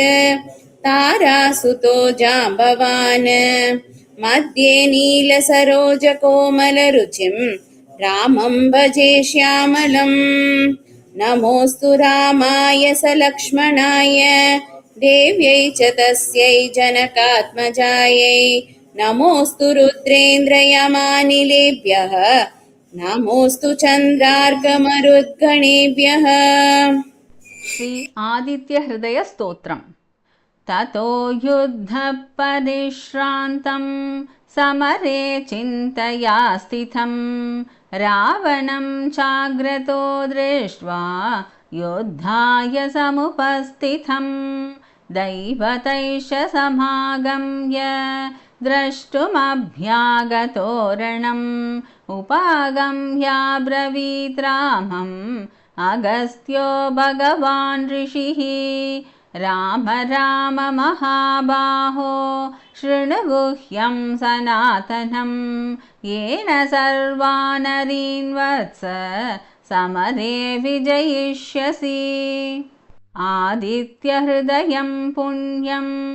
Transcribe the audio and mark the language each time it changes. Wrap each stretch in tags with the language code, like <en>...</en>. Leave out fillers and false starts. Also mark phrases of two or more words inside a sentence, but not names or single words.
<sa>तारासुतो जाम्बवान् मध्ये नीलसरोजकोमलरुचिं रामं भजे श्यामलम् नमोऽस्तु रामाय सलक्ष्मणाय देव्यै च तस्यै जनकात्मजायै नमोऽस्तु रुद्रेन्द्रयमानिलेभ्यः नमोऽस्तु चन्द्रार्कमरुद्गणेभ्यः। శ్రీ ఆదిత్య హృదయ స్తోత్రం. తతో యుద్ధ పరిశ్రాంతం సమరే చింతయా స్థితం రావణం చాగ్రతో దృష్ట్వా యుద్ధాయ సముపస్థితం దైవతైష సమాగమ్య ద్రష్టుమభ్యాగతోరణం ఉపాగమ్యాబ్రవీత్ రామం అగస్త్యో భగవాన్ ఋషిః రామ రామ మహాబాహో శృణు గుహ్యం సనాతనం येन सर्वानरीन् वत्स समरे विजयिष्यसि आदित्यहृदयं पुण्यं</sa>